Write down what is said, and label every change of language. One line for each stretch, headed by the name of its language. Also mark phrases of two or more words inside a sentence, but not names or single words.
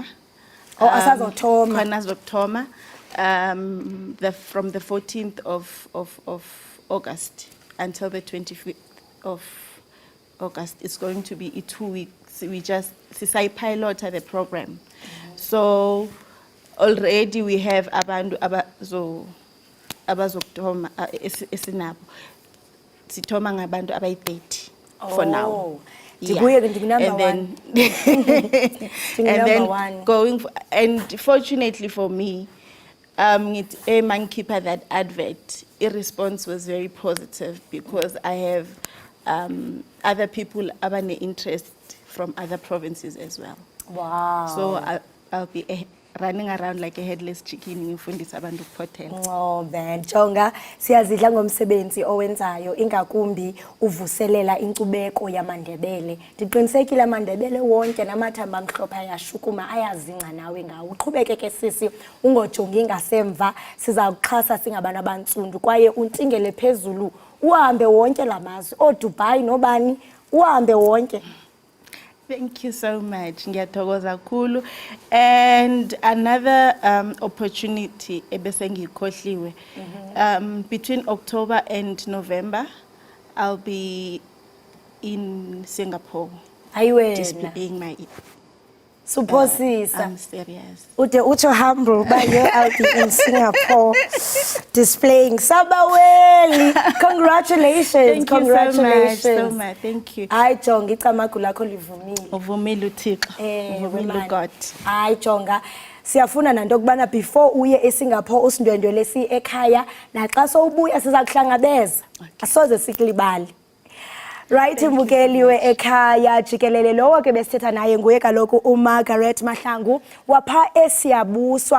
South Ndebele: Oh, asazothoma. Khona azokuthoma.
English: From the 14th of August until the 25th of August. It's going to be 2 weeks. We just pilot the program. So already we have
South Ndebele: abantu abazokuthoma esinabo. Sithoma ngabantu abayi-30
English: for now. And then going and fortunately for me, keeper that advert, the response was very positive because I have other people having interest from other provinces as well. Wow. So I'll be running around like a headless chicken
South Ndebele: ngifundisa abantu ukuphothela.
Xhosa: Oh man, Jonga, siyazidla ngomsebenzi owenzayo ingakumbi uvuselela inkcubeko yamaNdebele. Ndiqinisekile amaNdebele wonke namathamba amhlophe ayashukuma ayazinca nawe ngawo. Uqhubeke ke sisi ungojongi ngasemva, siza kuxhasa singabantu abantsundu kwaye untingele phezulu uhambe wonke lamazwe. Dubai nobani uhambe wonke.
English: Thank you so much.
South Ndebele: Ngiyathokoza kakhulu.
English: And another opportunity ebesengikhohliwe. Between October and November, I'll be in Singapore. Displaying my Supposisa. I'm serious. Ucho humble, but I'll be in Singapore displaying Sabaweli. Congratulations. Congratulations. So much. Thank you.
Xhosa: Hayi Jonga, icamagu lakho livumile. Uvumile uThixo. Uvumile uGod. Hayi Jonga. Siyafuna nanto kubana before uye eSingapore usindwendwele ekhaya naxa sowubuya siza kuhlangabeza. Asoze sikulibali. Right, mbukeli we-Ekhaya Jikelele lowo ke besithetha naye nguye kaloku uMargaret Mahlangu wapha esiyabuswa.